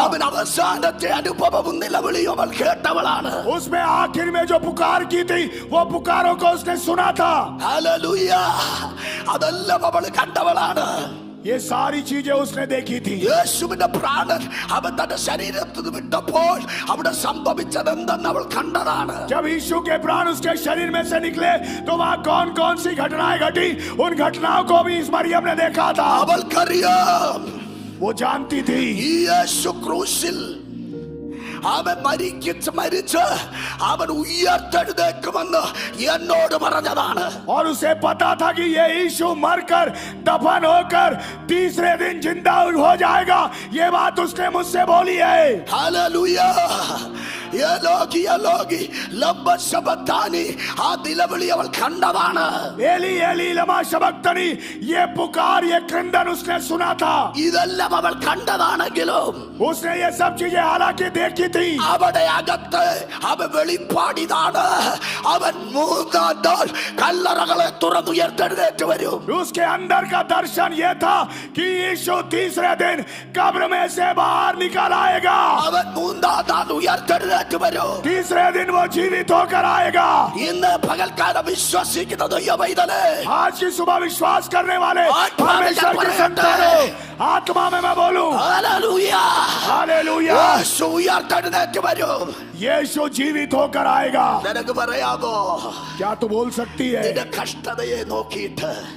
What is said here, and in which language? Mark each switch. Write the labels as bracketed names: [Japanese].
[Malayalam] അവൻ അവസാനത്തെ അനുഭവം നിലവിളിയും അവൾ കേട്ടവളാണ്. [Hindi] उसमें आखिर में जो पुकार की थी वो पुकारों को उसने सुना था. [Malayalam] ഹല്ലേലൂയ. അതെല്ലാം അവൾ കണ്ടവളാണ്. [Hindi] ये सारी चीजें उसने देखी थी. [Malayalam] യേശുവിന്റെ പ്രാണൻ അവൻ തന്റെ ശരീരത്തിൽ നിന്ന് വിട്ടപ്പോൾ അവിടെ സംഭവിച്ചത് എന്തെന്ന് അവൾ കണ്ടതാണ്. [Hindi] जब यीशु के प्राण उसके शरीर में से निकले तो वहाँ कौन कौन सी घटनाएं घटी, उन घटनाओं को भी इस मरियम ने देखा था. [Malayalam] അവൾക്കറിയാം [Hindi] वो जानती थी [Malayalam] ഈ യേശു ക്രൂശിൽ അവൻ മരിച്ച് അവൻ ഉയർത്തെഴുന്നേക്കുമെന്ന് എന്നോട് പറഞ്ഞതാണ്. [Hindi] और उसे पता था कि ये यीशु मरकर दफन होकर तीसरे दिन जिंदा हो जाएगा. ये बात उसने मुझसे बोली है. [Malayalam] ഹല്ലേലൂയ. [Aramaic] യലോഗി ലബ്ബ ശബത്താനി. [Malayalam] ആ നിലവിളി അവൾ കണ്ടതാണ്. [Aramaic] एली एली लमा शबक्तनी, [Hindi] ये पुकार, ये क्रंदन उसने सुना था. [Malayalam] ഇതെല്ലാം അവൾ കണ്ടതാണെങ്കിലും [Hindi] उसने ये सब चीजें हालांकि देखी थी. [Malayalam] അവിടെ അകത്ത് അവൻ വെളിപ്പാടിതാണ്. അവൻ മൂന്നാം നാൾ കല്ലറകളെ തുറന്നുയർത്തെഴുന്നേറ്റ് വരും. [Hindi] उसके अंदर का दर्शन ये था कि यीशु तीसरे दिन कब्र में से बाहर निकल आएगा. [Malayalam] അവൻ മൂന്നാം നാൾ ഉയർത്തെഴുന്നേറ്റ് വരും. [Hindi] तीसरे दिन वो जीवित होकर आएगा. [Malayalam] ഇന്ന് പകൽക്കാലം വിശ്വസിക്കുന്ന ദൈവമൈതലേ, [Hindi] आज की सुबह विश्वास करने वाले आत्मा में परमेश्वर के क्या संतानों, आत्मा में मैं बोलूं [Malayalam] ഹല്ലേലൂയ. [Hindi] हालेलुया. [Malayalam] യേശു ഉയർത്തെഴുന്നേറ്റ് വരും. [Hindi] यीशु जीवित होकर आएगा. [Malayalam] നിനക്ക് പറയാമോ? [Hindi] क्या तू बोल सकती है? [Malayalam] നിന്റെ കഷ്ടതയെ നോക്കിയിട്ട്,